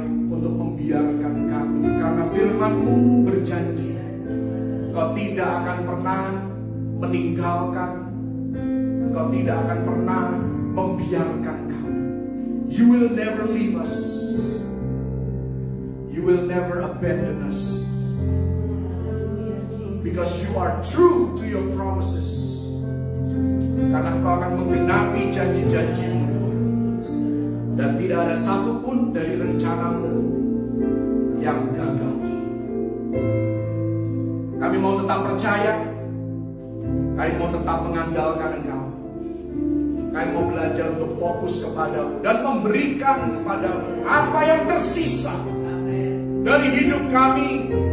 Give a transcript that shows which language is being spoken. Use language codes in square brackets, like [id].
[id] untuk membiarkan kami, karena firman-Mu berjanji Engkau tidak akan pernah meninggalkan, Engkau tidak akan pernah membiarkan kami. [en] You will never leave us, you will never abandon us, because you are true to your promises. [id] Karena Engkau akan menggenapi janji-janji-Mu, Tuhan. Dan tidak ada satupun dari rencana-Mu yang gagal. Kami mau tetap percaya, kami mau tetap mengandalkan Engkau. Kami mau belajar untuk fokus kepada-Mu dan memberikan kepada-Mu apa yang tersisa dari hidup kami.